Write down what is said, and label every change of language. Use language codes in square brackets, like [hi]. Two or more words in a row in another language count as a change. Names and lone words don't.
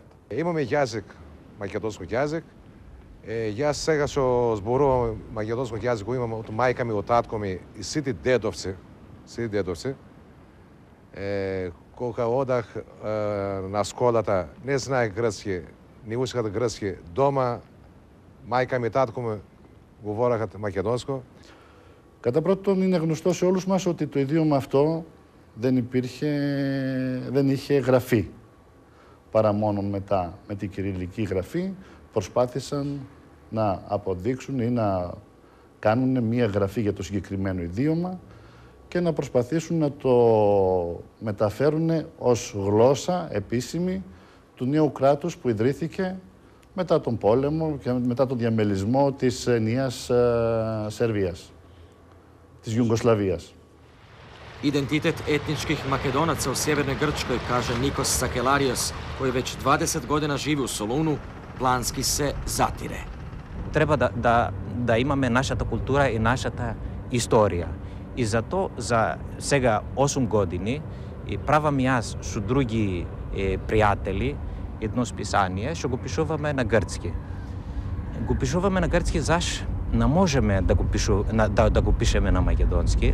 [mk] Имаме јазик, македонски јазик. Јас сега што зборувам македонски јазик го имам од мајка ми, од татко ми и сите дедовци. Кога одах на школата, не знаех грцки, не учех грцки. Дома мајка ми и татко ми говореха македонско. [el] Κατά πρώτον, είναι γνωστό σε όλους μας ότι το ιδίωμα αυτό δεν είχε γραφή. Παρά μόνο μετά, με την κυριλική γραφή, προσπάθησαν να αποδείξουν ή να κάνουν μία γραφή για το συγκεκριμένο ιδίωμα και να προσπαθήσουν να το μεταφέρουν ως γλώσσα επίσημη του νέου κράτους που ιδρύθηκε μετά τον πόλεμο και μετά τον διαμελισμό της ενιαίας Σερβίας, της Ιουγκοσλαβίας. [hr] Identitet etničkih Makedonaca u sjevernoj Grčkoj, kaže Nikos Sakelarios, koji već 20 godina živi u Solunu, planski se zatire. [mk] Треба да imаме нашата култура и нашата историја. И зато за сега 8 години правам јас со други пријатели едно списание што го пишуваме на грцки. Го пишуваме на грцки заш не можеме да го пишеме на македонски.